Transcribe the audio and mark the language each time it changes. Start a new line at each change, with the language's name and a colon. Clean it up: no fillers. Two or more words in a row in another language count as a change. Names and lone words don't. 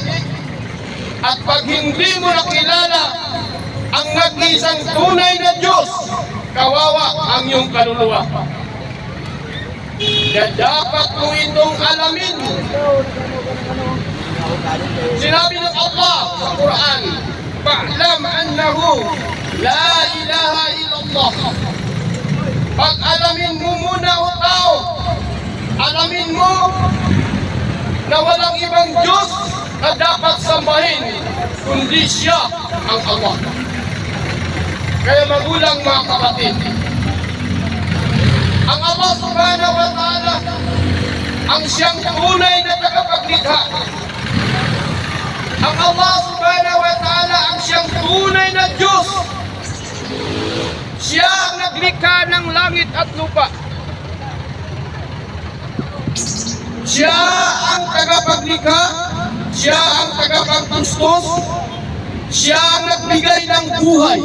Filipino: At pag hindi mo nakilala ang nag-iisang tunay na Diyos, kawawa ang iyong kaluluwa. Kaya dapat mo itong alamin. Sinabi ng Allah sa Quran,
Arabic: فاعلم أنه لا إله إلا الله.
Filipino: Pag-alamin mo muna o tao, alamin mo na walang ibang Diyos na dapat sambahin kundi siya ang Allah. Kaya magulang mga kapatid, ang Allah
Arabic: سبحانه وتعالى
Filipino: ang siyang tunay na tagapaglikha. Ang Allah
Arabic: سبحانه وتعالى
Filipino: ang siyang tunay na Diyos. Siya ang naglikha ng langit at lupa. Siya ang tagapaglikha, siya ang tagapagtustos, siya ang nagbigay ng buhay.